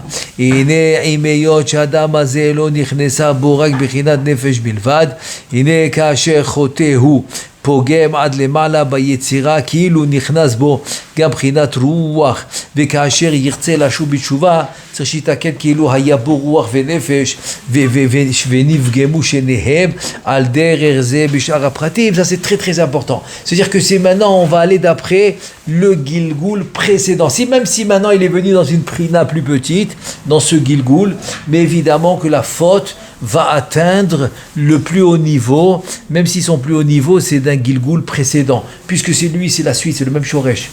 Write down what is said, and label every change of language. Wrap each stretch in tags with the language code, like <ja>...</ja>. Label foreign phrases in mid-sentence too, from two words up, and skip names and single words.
<he>הנה עם היות שהאדם הזה לא נכנסה בו רק בחינת נפש בלבד, הנה כאשר חוטא הוא פוגם עד למעלה ביצירה כאילו נכנס בו גם בחינת רוח, וכאשר ירצה לשוב בתשובה צריך שיתקן כאילו היה בו רוח ונפש ונפגמו שניהם על דרך זה בשאר הפרטים.</he> <fr>Ça c'est très très important, c'est-à-dire que c'est maintenant on va aller d'après le Gilgoul précédent, même si maintenant il est venu dans une prina plus petite, dans ce Gilgoul, mais évidemment que la faute va atteindre le plus haut niveau, même si son plus haut niveau c'est d'un Gilgoul précédent, puisque c'est lui, c'est la suite, c'est le même Shoresh.</fr>